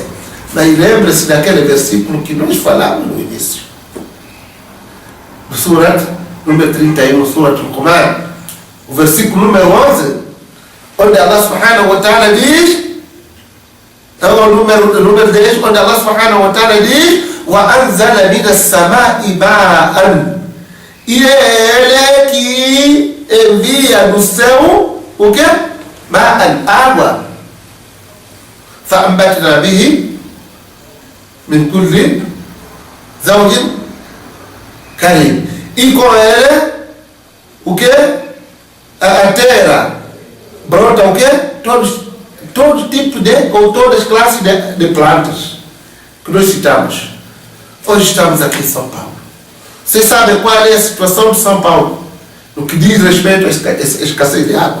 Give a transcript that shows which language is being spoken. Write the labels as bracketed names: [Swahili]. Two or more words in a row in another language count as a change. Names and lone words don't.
[Portuguese] Mas lembre-se daquele versículo que nós falamos no início. No Surat número 31, no Surat Al-Qamar, o versículo número 11, onde Allah [Arabic] سبحانه وتعالى [Portuguese] diz: É o número 10, onde Allah [Arabic] سبحانه وتعالى [Portuguese] diz: [Arabic] وَأَنزَلَ مِنَ السَّمَاءِ مَاءً. [Portuguese] E ele é que envia do céu o quê? Ma'an, água. [Arabic] فَأَنبَتْنَا بِهِ مِنْ كُلِّ زَوْجٍ كَرِيمٍ. [Portuguese] E com ele, o quê? A terra brota o quê? Todo tipo ou todas as classes de plantas que nós citamos. Hoje estamos aqui em São Paulo. Vocês sabem qual é a situação de São Paulo no que diz respeito à escassez de água?